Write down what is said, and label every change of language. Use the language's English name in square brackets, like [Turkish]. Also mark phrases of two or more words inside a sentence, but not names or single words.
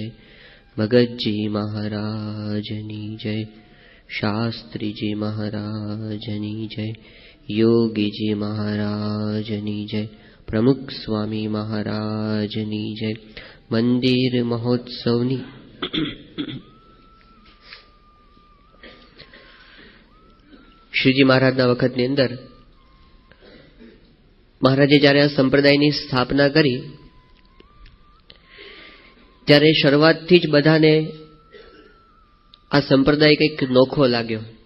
[Gujarati] ભગતજી મહારાજની જય। શાસ્ત્રી જી મહારાજની જય। યોગી જી મહારાજની જય। પ્રમુખ સ્વામી મહારાજની જય। મંદિર મહોત્સવની શ્રીજી મહારાજના વખતની અંદર મહારાજે જ્યારે આ સંપ્રદાયની સ્થાપના કરી ત્યારે શરૂઆતથી જ બધાને આ સંપ્રદાય કંઈક નોખો લાગ્યો.